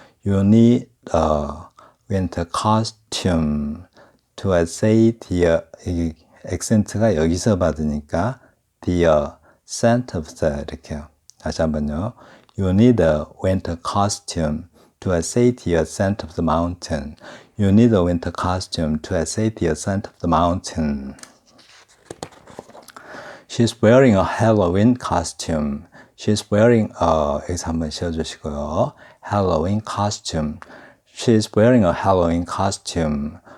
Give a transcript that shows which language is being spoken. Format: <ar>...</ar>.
<en>You need a winter costume to essay the</en> <ko>액센트가 여기서 받으니까</ko> <en>the ascent of the 이렇게요.</en> <ko>다시 한번요.</ko> <en>You need a winter costume to essay the ascent of the mountain. You need a winter costume to essay the ascent of the mountain. She's wearing a Halloween costume. She's wearing</en> <ko>여기서 한번 씌워주시고요.</ko> <en>Halloween costume. She's wearing a Halloween costume.</en>